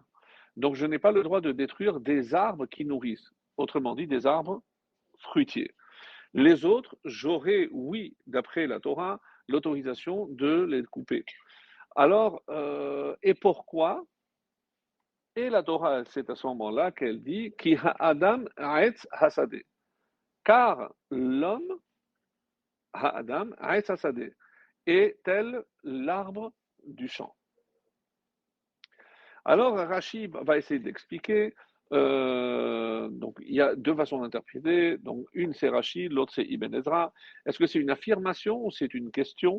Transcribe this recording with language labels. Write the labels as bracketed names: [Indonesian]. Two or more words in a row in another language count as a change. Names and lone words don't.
[French] Donc je n'ai pas le droit de détruire des arbres qui nourrissent. Autrement dit, des arbres fruitiers. Les autres, j'aurais, oui, d'après la Torah, l'autorisation de les couper. Alors, et pourquoi? Et la Torah, c'est à ce moment-là qu'elle dit [Hebrew] כי האדם עץ השדה. [French] Car l'homme, [Hebrew] האדם עץ השדה, [French] est tel l'arbre du champ. Alors, Rashi va essayer d'expliquer. Donc, il y a 2 façons d'interpréter. Donc, une c'est Rashi, l'autre c'est Ibn Ezra. Est-ce que c'est une affirmation ou c'est une question?